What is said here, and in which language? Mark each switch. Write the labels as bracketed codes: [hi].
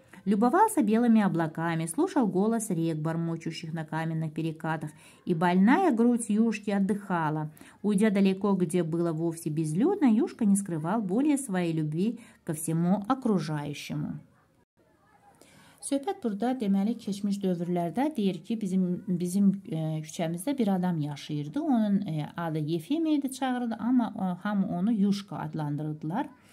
[ru] Любовался белыми облаками, слушал голос рек, бормочущих на каменных перекатах, и больная грудь Юшки отдыхала. Уйдя далеко, где было вовсе безлюдно, Юшка не скрывал более своей любви ко всему окружающему. [az] Söhbət burada deməli keçmiş dövrlərdə deyir ki, bizim küçəmizdə bir adam yaşayırdı. Onun adı Yefim idi, çağırdı, amma hamı onu Yushka adlandırırdılar.